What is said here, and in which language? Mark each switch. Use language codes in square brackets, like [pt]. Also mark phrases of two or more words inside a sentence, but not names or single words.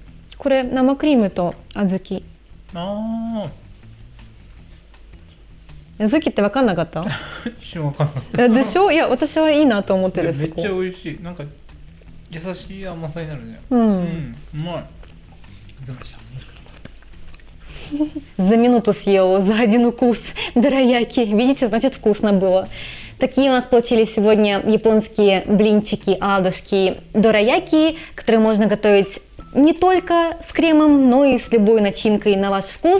[ja] これ生クリームと小豆。ああ。小豆って分かんなかった？一瞬わかんなかった。でしょ？いや私はいいなと思ってる。めっちゃそこ。美味しい。なんか優しい甘さになるね。うんうまい。ずました。 [ru] За минуту съела, за один укус дораяки. Видите, значит вкусно было. Такие у нас получились сегодня японские блинчики, аладушки, дораяки, которые можно готовить не только с кремом, но и с любой начинкой на ваш вкус.